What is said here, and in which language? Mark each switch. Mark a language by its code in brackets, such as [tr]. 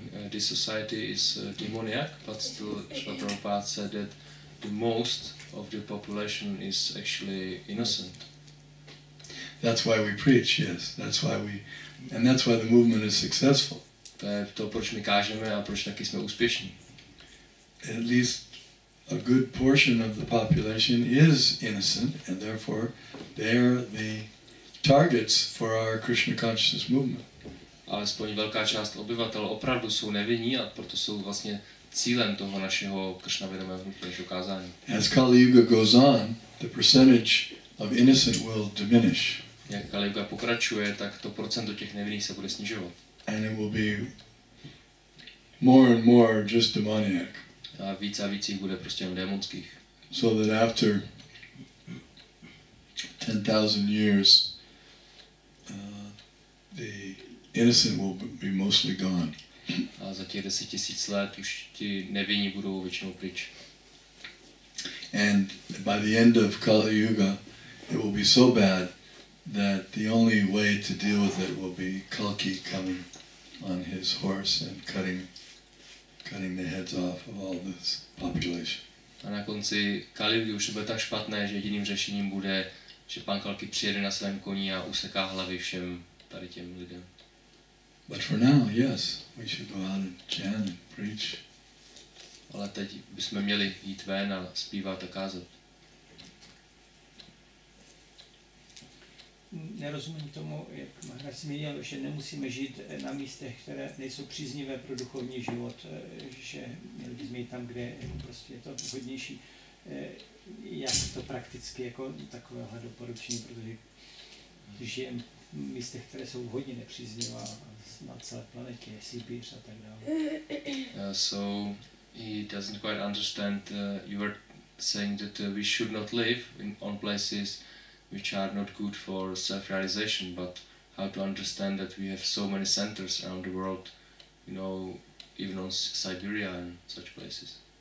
[en] This society is demoniac, but still Prabhupada said that the most of the population is actually innocent. That's why we preach, yes. That's why the movement is successful. [cs] To je to, proč my kážeme a proč taky jsme úspěšní. [en] At least a good portion of the population is innocent, and therefore they're the targets for our Krishna consciousness movement. [cs] Alespoň velká část obyvatel opravdu jsou nevinní a proto jsou vlastně cílem toho našeho Kršnavědomého hnutí, našeho kázání. [en] As Kali Yuga goes on, the percentage of innocent will diminish. [cs] Jak Kali Yuga pokračuje, tak to procento těch nevinných se bude snižovat. [en] And it will be more and more just demoniac. [cs] A víc jich bude prostě jen démonských. [en] So that after 10,000 years, the innocent will be mostly gone. [cs] A za těch 10 000 let už ti nevinní budou většinou pryč. [en] And by the end of Kali Yuga, it will be so bad that the only way to deal with it will be Kalki coming on his horse and cutting the heads off of all this population. [cs] A na konci Kali Yugy už to bude tak špatné, že jediným řešením bude, že pan Kalki přijede na svém koni a useká hlavy všem tady těm lidem. [en] But for now, yes, we should go out and chant and preach. [cs] Ale teď bychom měli jít ven a zpívat a kázat. Nerozumím tomu, jak Maharaj zmínil, že nemusíme žít na místech, které nejsou příznivé pro duchovní život, že měli bychom jít tam, kde prostě je to vhodnější. Jak to prakticky jako takovéhle doporučení, protože žijeme v místech, které jsou hodně nepříznivá na celé planetě, Sibíř a tak dále. [en] So he doesn't quite understand. You were saying that we should not live on places which are not good for self-realization, but how to understand that we have so many centers around the world, you know, even on Siberia and such places.